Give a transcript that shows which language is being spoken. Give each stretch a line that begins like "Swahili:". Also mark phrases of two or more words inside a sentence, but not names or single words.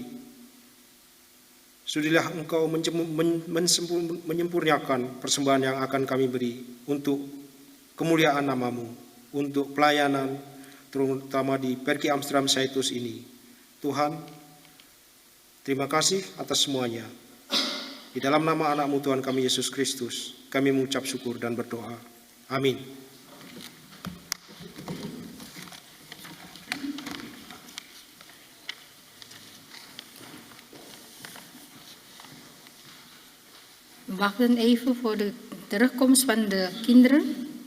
Indonesian: Sudilah Engkau menyempurnakan persembahan yang akan kami beri untuk kemuliaan nama-Mu, untuk pelayanan, terutama di Perki Amsterdam Saitus ini. Tuhan, terima kasih atas semuanya. Di dalam nama anak-Mu Tuhan kami Yesus Kristus, kami mengucap syukur dan berdoa. Amin.
Dutch: Wachten even voor de terugkomst van de kinderen.